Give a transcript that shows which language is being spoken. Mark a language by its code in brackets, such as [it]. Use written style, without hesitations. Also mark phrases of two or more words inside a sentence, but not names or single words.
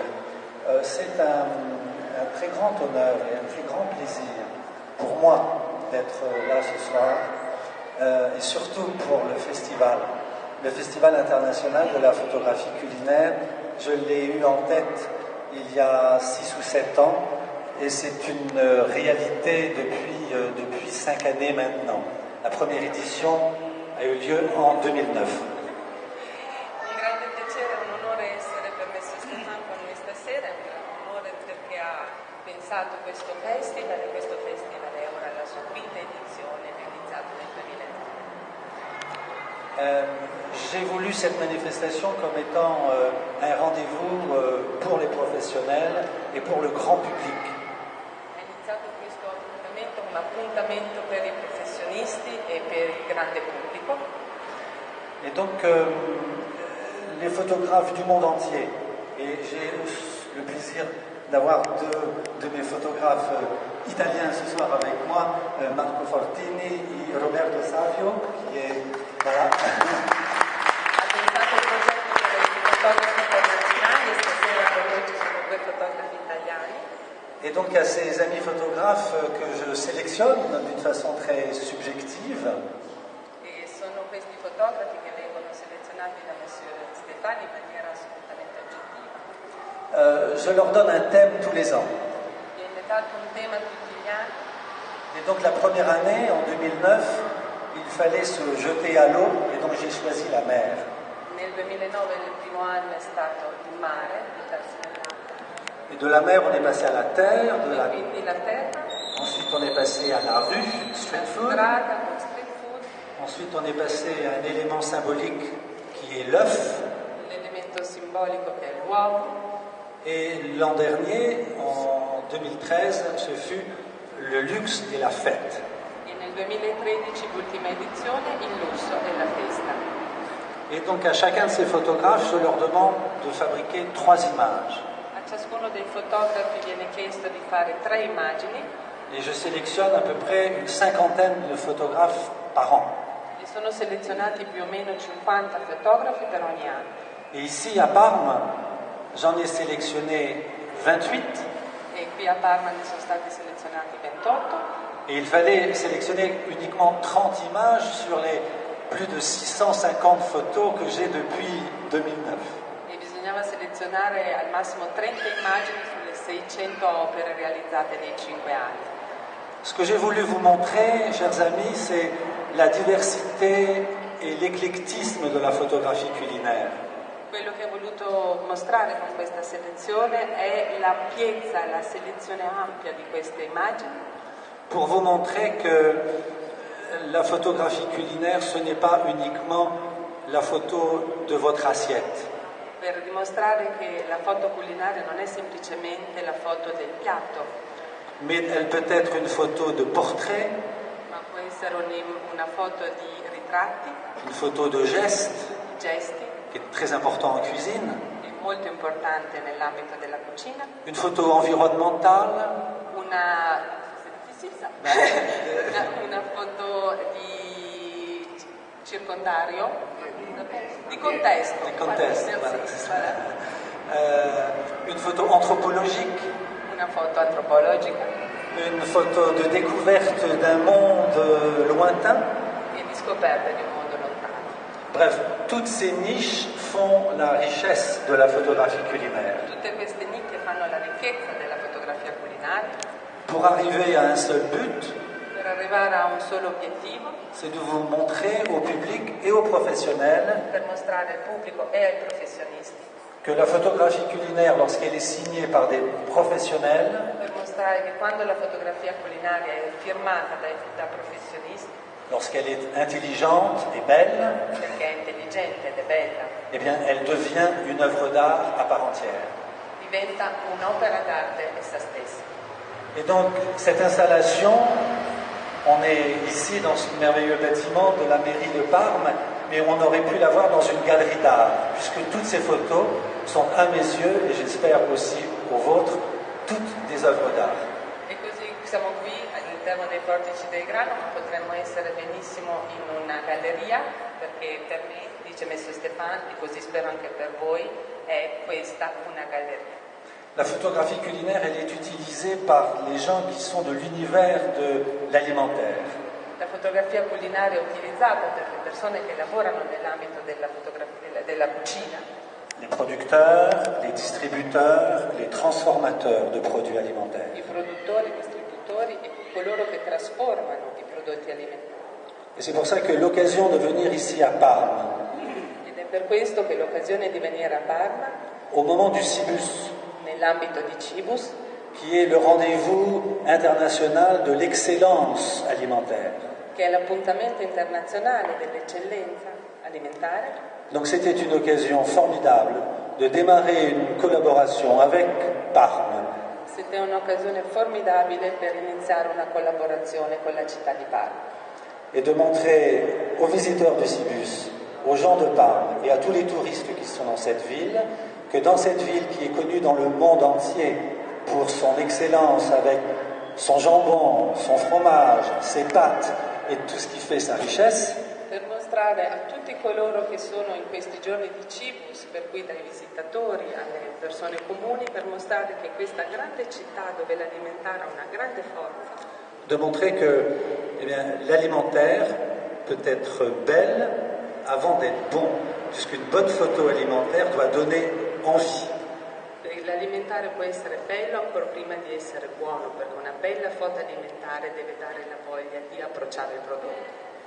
[fr] C'est un très grand honneur et un très grand plaisir pour moi d'être là ce soir, et surtout pour le Festival international de la photographie culinaire. Je l'ai eu en tête il y a 6 ou 7 ans, et c'est une réalité depuis 5 années maintenant. La première édition a eu lieu en 2009. [it] Un grande piacere, un onore essere per me Stefano con noi stasera, è un onore perché ha pensato questo festival, e questo festival è ora la sua quinta edizione, realizzato nel 2009. [fr] J'ai voulu cette manifestation comme étant un rendez-vous pour les professionnels et pour le grand public. [it] Ha iniziato questo appuntamento come appuntamento per i professionisti e per il grande pubblico. [fr] Et donc, les photographes du monde entier, et j'ai le plaisir d'avoir deux de mes photographes italiens ce soir avec moi, Marco Fortini et Roberto Savio, qui est voilà. [it] Ha pensato il progetto per i fotografi internazionali e stasera con noi ci sono 2 fotografi italiani. [fr] Et donc à ces amis photographes que je sélectionne d'une façon très subjective. [it] E sono questi fotografi che vengono selezionati da Monsieur Stefani in maniera assolutamente oggettiva. [fr] Je leur donne un thème tous les ans. [it] Viene dato un tema tutti gli anni. [fr] Et donc la première année, en 2009, il fallait se jeter à l'eau, et donc j'ai choisi la mer. [it] Nel 2009 il primo anno è stato il mare, buttarsi nell'acqua. [fr] Et de la mer, on est passé à la terre, [it] E quindi la terra, [fr] ensuite on est passé à la rue, street la food. [it] strada con [en] street food, [fr] Ensuite, on est passé à un élément symbolique qui est l'œuf. [it] l'elemento simbolico che è l'uovo. [fr] Et l'an dernier, en 2013, ce fut le luxe et la fête. [it] E nel 2013, l'ultima edizione, il lusso e la festa. [fr] Et donc, à chacun de ces photographes, je leur demande de fabriquer 3 images. [it] A ciascuno dei fotografi viene chiesto di fare 3 immagini [fr] Et je sélectionne à peu près une 50aine de photographes par an. [it] e sono selezionati più o meno 50 fotografi per ogni anno. [fr] Et ici, à Parme, j'en ai sélectionné 28. [it] E qui a Parma ne sono stati selezionati 28 [fr] Et il fallait sélectionner uniquement 30 images sur les plus de 650 photos que j'ai depuis 2009. [it] e bisognava selezionare al massimo 30 immagini sulle 600 opere realizzate nei 5 anni. [fr] Ce que j'ai voulu vous montrer, chers amis, c'est la diversité et l'éclectisme de la photographie culinaire. [it] Quello che ho voluto mostrare con questa selezione è l'ampiezza, la selezione ampia di queste immagini, [fr] Pour vous montrer que la photographie culinaire, ce n'est pas uniquement la photo de votre assiette. [it] per dimostrare che la foto culinaria non è semplicemente la foto del piatto, [fr] Mais elle peut être une photo de portrait, [it] ma può essere una foto di ritratti, [fr] une photo de geste, [it] di gesti, [fr] qui est très important en cuisine, [it] è molto importante nell'ambito della cucina, [fr] une photo environnementale, [it] una foto di circondario, di contesto. Di contesto, [fr] Voilà, voilà, merci, c'est ça. voilà. Une photo anthropologique, [it] Una foto antropologica [fr] une photo de découverte d'un monde lointain. [it] e di scoperta di un mondo lontano. [fr] Bref, toutes ces niches font la richesse de la photographie culinaire. [it] Tutte queste nicchie fanno la ricchezza della fotografia culinaria. [fr] Pour arriver à un seul but, [it] Per arrivare a un solo obiettivo, [fr] c'est de vous montrer au public et aux professionnels [it] per mostrare al pubblico e ai professionisti, [fr] que la photographie culinaire, lorsqu'elle est signée par des professionnels, [it] per mostrare che quando la fotografia culinaria è firmata da professionisti, [fr] lorsqu'elle est intelligente et belle, [it] perché è intelligente ed è bella, [fr] eh bien, elle devient une œuvre d'art à part entière. [it] diventa un'opera d'arte essa stessa. [fr] Et donc, cette installation, on est ici dans ce merveilleux bâtiment de la mairie de Parme, mais on aurait pu la voir dans une galerie d'art, puisque toutes ces photos sont à mes yeux, et j'espère aussi aux vôtres, toutes des œuvres d'art. [it] E così siamo qui all'interno dei portici del grano, ma potremmo essere benissimo in una galleria, perché per me, dice Mestre Stéphane, e così spero anche per voi, è questa una galleria. [fr] La photographie culinaire, elle est utilisée par les gens qui sont de l'univers de l'alimentaire. [it] La fotografia culinaria è utilizzata per le persone che lavorano nell'ambito della cucina. [fr] Les producteurs, les distributeurs, les transformateurs de produits alimentaires. [it] I produttori, i distributori e coloro che trasformano i prodotti alimentari. [fr] Et c'est pour ça que l'occasion de venir ici à Parme, [it] Ed è per questo che l'occasione di venire a Parma, [fr] au moment du Cibus, [it] nell'ambito di Cibus, [fr] qui est le rendez-vous international de l'excellence alimentaire. [it] che è l'appuntamento internazionale dell'eccellenza alimentare. [fr] Donc c'était une occasion formidable de démarrer une collaboration avec Parme. [it] C'était un'occasione formidabile per iniziare una collaborazione con la città di Parma. [fr] Et de montrer aux visiteurs du Cibus, aux gens de Parme et à tous les touristes qui sont dans cette ville, que dans cette ville qui est connue dans le monde entier pour son excellence avec son jambon, son fromage, ses pâtes et tout ce qui fait sa richesse, [it] Per mostrare a tutti coloro che sono in questi giorni di Cibus, per cui dai visitatori alle persone comuni, per mostrare che questa grande città dove l'alimentare ha una grande forza, [fr] de montrer que eh bien, l'alimentaire peut être belle avant d'être bon, puisqu'une bonne photo alimentaire doit donner envie. [it] l'alimentare può essere bello ancora prima di essere buono, perché una bella foto alimentare deve dare la voglia di approcciare il prodotto.